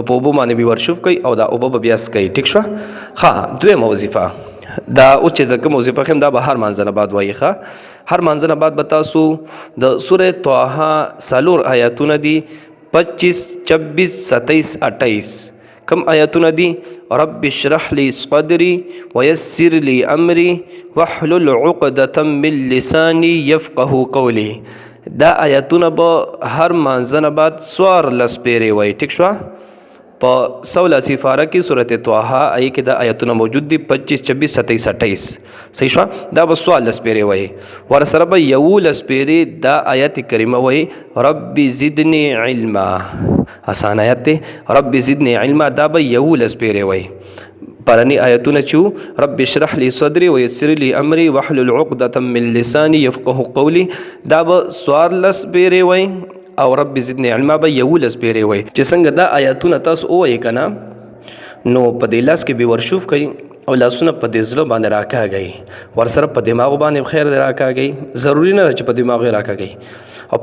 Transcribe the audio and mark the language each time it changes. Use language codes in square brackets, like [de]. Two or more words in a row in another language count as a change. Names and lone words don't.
[ps] په اوبو باندې به ورشوف کوي او دا اوبه به بیا څکوي ټیک شوه ښه دویمه وظیفه دا اوس چې د کوم وظیفه ښیم دا به هر مانځه نه بعد وایي ښه هر مانځه نه بعد به تاسو د سوره طه څلور آیاتونه دي 25 26 27 28 کم آیاتونه دي [ar] رب اشرح لي صدري ويسر لي امري واحلل عقدة من لساني يفقه قولي [ps] دا آیاتونه به هر مانځه نه بعد 14 پیرې وایي ټیک شوه په 16 پاره کې سورت طه آی کې دا آیتونه موجود دي 25 26 27 28 صحیح شو دا به 14 پیرې وایي ورسره به 11 پیرې دا آیت کریمه وایي [ar] رب زدنی علما [ps] آسان آیت دی [ar] رب زدنی علما [ps] دا به 11 پیرې وایي پرانی آیتونه چې [ar] رب اشرح لي صدري ويسر لي امري واحلل عقدة من لساني يفقه قولي [ps] دا به 14 پیرې وایي او [ar] رب زدنی علما [ps] به 11 پیرې وایي چې څنګه دا آیاتونه تاسو ووایي که نه نو په دې لاس کې به ورشوف کوي او لاسونه په دې زړه باندې راکاږئ ورسره په دماغ باندې خیر دی راکاږئ ضروري نه ده چې په دماغ یې راکاږئ او